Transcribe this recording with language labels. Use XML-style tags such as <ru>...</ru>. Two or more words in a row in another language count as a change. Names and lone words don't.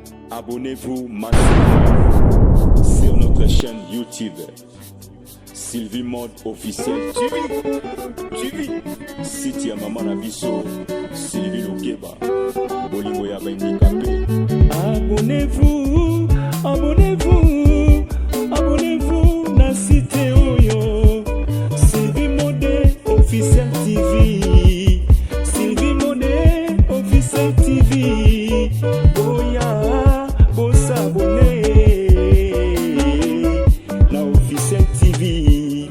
<fr>Abonnez-vous massivement sur notre chaîne YouTube. Sylvie Mode Officiel T V. T V.</fr> <ln>Site ya Mama na biso, Sylvie Lukeba. Bolingo ya baindikape.</ln> <fr>Abonnez-vous, abonnez-vous, abonnez-vous</fr> <ln>na site oyo.</ln> <fr>Sylvie Mode Officiel T V. Sylvie Mode Officiel T V.</fr> <ln>Boya, bosabone na Officiel T V.</ln>